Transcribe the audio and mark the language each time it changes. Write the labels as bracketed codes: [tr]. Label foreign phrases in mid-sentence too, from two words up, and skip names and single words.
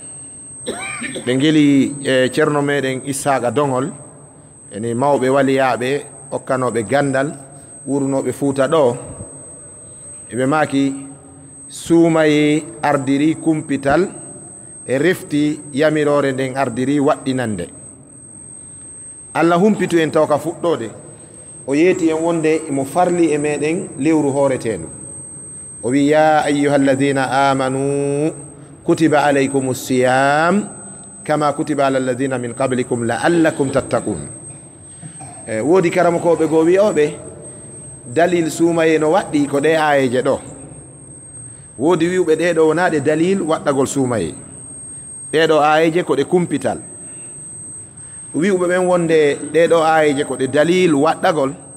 [ff] ɓe geli ceerno meɗen issaqa dongol eni mawɓe waliyaɓe okkanoɓe gandal wurnoɓe Fuuta ɗo eɓe maki suumaye ardiri kumpital e refti yamirore nden ardiri waɗɗinande Allah humpitu en taw ka fuɗɗode o yeeti en wonde mo farli e meɗen lewru hooretendu o wi [ar] يا أيها الذين آمنوا كتب عليكم الصيام كما كتب على الذين من قبلكم لعلكم تتقون [ff] woodi karama koɓe goo wiyoɓe dalil suumaye no waɗɗi ko ɗe ayeje ɗo woodi wiwɓe ɗeɗo wonaɗe dalil waɗɗagol suumaye ɗeɗo ayeje ko ɗe kumpital wiwɓe ɓen wonde ɗeɗo ayeje ko ɗe dalil waɗɗagol